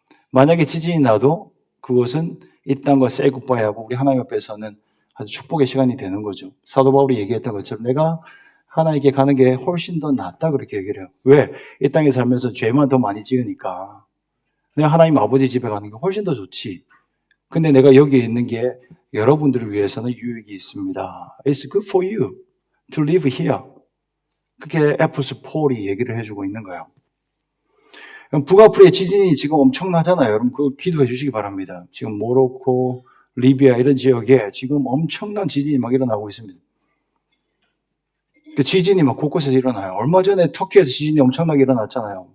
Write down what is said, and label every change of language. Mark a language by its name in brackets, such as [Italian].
[Korean] 만약에 지진이 나도 그것은 이 땅과 [English] say goodbye [Korean] 하고 우리 하나님 앞에서는 아주 축복의 시간이 되는 거죠. 사도 바울이 얘기했던 것처럼 내가 하나님께 가는 게 훨씬 더 낫다, 그렇게 얘기를 해요. 왜? 이 땅에 살면서 죄만 더 많이 지으니까 내가 하나님 아버지 집에 가는 게 훨씬 더 좋지. 근데 내가 여기에 있는 게 여러분들을 위해서는 유익이 있습니다. [English] It's good for you to live here. [Korean] 그렇게 에프에서 폴이 얘기를 해주고 있는 거예요. 북아프리카의 지진이 지금 엄청나잖아요. 여러분 그거 기도해 주시기 바랍니다. 지금 모로코, 리비아 이런 지역에 지금 엄청난 지진이 막 일어나고 있습니다. 그 지진이 막 곳곳에서 일어나요. 얼마 전에 터키에서 지진이 엄청나게 일어났잖아요.